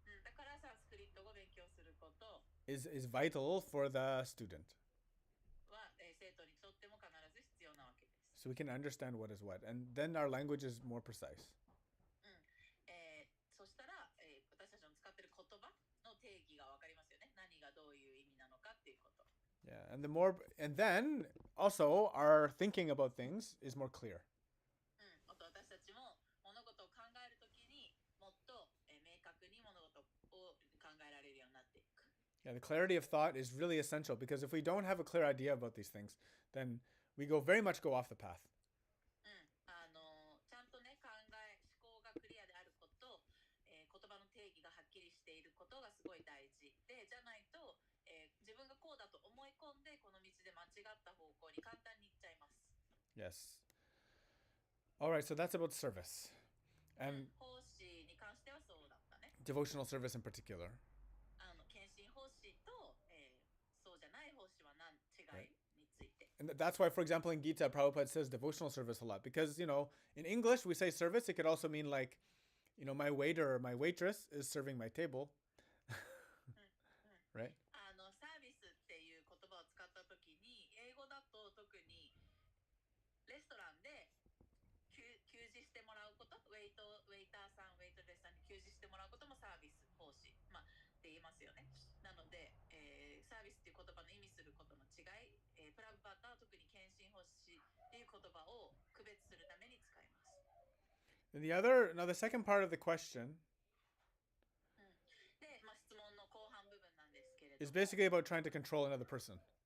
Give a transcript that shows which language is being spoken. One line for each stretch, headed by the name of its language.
Japanese: だからサンスクリット語を勉強することは、
English: is vital for the student.
Japanese: 生徒にとっても必ず必要なわけです。
English: So we can understand what is what. And then our language is more precise.
Japanese: そしたら、私たちの使っている言葉の定義が分かりますよね。何がどういう意味なのかっていうこと。
English: Yeah. And then also our thinking about things is more clear.
Japanese: 私たちも物事を考えるときにもっと、明確に物事を考えられるようになっていく。
English: Yeah, the clarity of thought is really essential because if we don't have a clear idea about these things, then we very much go off the path.
Japanese: ちゃんとね、思考がクリアであること、言葉の定義がはっきりしていることがすごい大事で、じゃないと、自分がこうだと思い込んでこの道で間違った方向に簡単に行っちゃいます。
English: Yes. All right, so that's about service. And
Japanese: 奉仕に関してはそうだったね。
English: devotional service in particular.
Japanese: 献身奉仕と、そうじゃない奉仕は違いについて。
English: And that's why, for example, in Gita, Prabhupada says devotional service a lot. Because, in English, we say service. It could also mean like, my waiter or my waitress is serving my table. Right?
Japanese: サービスっていう言葉を使ったときに、英語だと特にレストランで給仕してもらうこと、ウェイターさん、ウェイトレスさんに給仕してもらうこともサービス奉仕、って言いますよね。なので、サービスっていう言葉の意味することの違い、プラブパータは特に献身奉仕っていう言葉を区別するために使います。
English: And the second part of the question
Japanese: で、質問の後半部分なんですけれども、
English: is basically about trying to control another person.